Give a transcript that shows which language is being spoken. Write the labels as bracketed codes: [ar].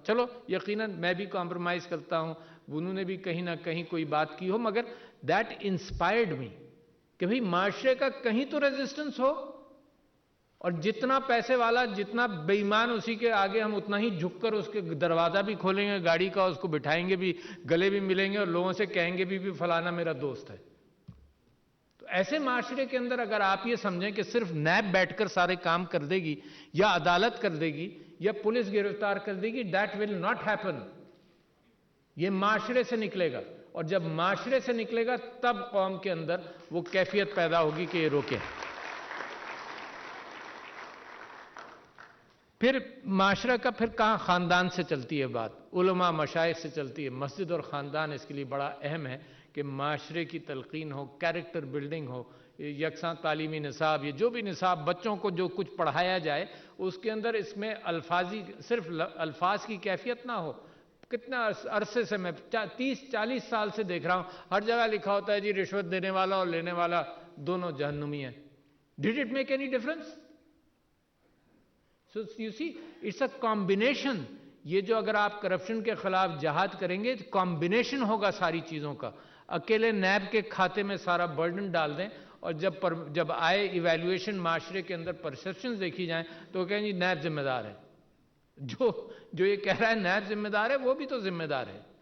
[ur] چلو یقیناً میں بھی کمپرومائز کرتا ہوں، انہوں نے بھی کہیں نہ کہیں کوئی بات کی ہو، مگر [en] that inspired me [ur] کہ بھئی معاشرے کا کہیں تو ریزسٹنس ہو، اور جتنا پیسے والا جتنا بے ایمان اسی کے آگے ہم اتنا ہی جھک کر اس کے دروازہ بھی کھولیں گے گاڑی کا، اس کو بٹھائیں گے بھی، گلے بھی ملیں گے اور لوگوں سے کہیں گے بھی فلانا میرا دوست ہے. تو ایسے معاشرے کے اندر اگر آپ یہ سمجھیں کہ صرف نیب بیٹھ کر سارے کام کر دے گی یا عدالت کر دے گی یا پولیس گرفتار کر دے گی، [en] That will not happen. [ur] یہ معاشرے سے نکلے گا، اور جب معاشرے سے نکلے گا تب قوم کے اندر وہ کیفیت پیدا ہوگی کہ یہ روکیں. پھر معاشرہ کا پھر کہاں خاندان سے چلتی ہے بات، علماء مشائخ سے چلتی ہے. مسجد اور خاندان اس کے لیے بڑا اہم ہے کہ معاشرے کی تلقین ہو، کیریکٹر بلڈنگ ہو، یکساں تعلیمی نصاب، یہ جو بھی نصاب بچوں کو جو کچھ پڑھایا جائے اس کے اندر اس میں صرف الفاظ کی کیفیت نہ ہو. کتنا عرصے سے میں 30-40 سال سے دیکھ رہا ہوں، ہر جگہ لکھا ہوتا ہے جی رشوت دینے والا اور لینے والا دونوں جہنمی ہیں. [en] Did it make any difference? So you see, it's a combination. [ur] یہ جو اگر آپ کرپشن کے خلاف جہاد کریں گے کمبینیشن ہوگا ساری چیزوں کا. اکیلے نیب کے کھاتے میں سارا برڈن ڈال دیں اور جب آئے ایویلویشن معاشرے کے اندر پرسیپشنز دیکھی جائیں تو کہیں جی نیب ذمہ دار ہے. جو یہ کہہ رہا ہے نیب ذمہ دار ہے وہ بھی تو ذمہ دار ہے.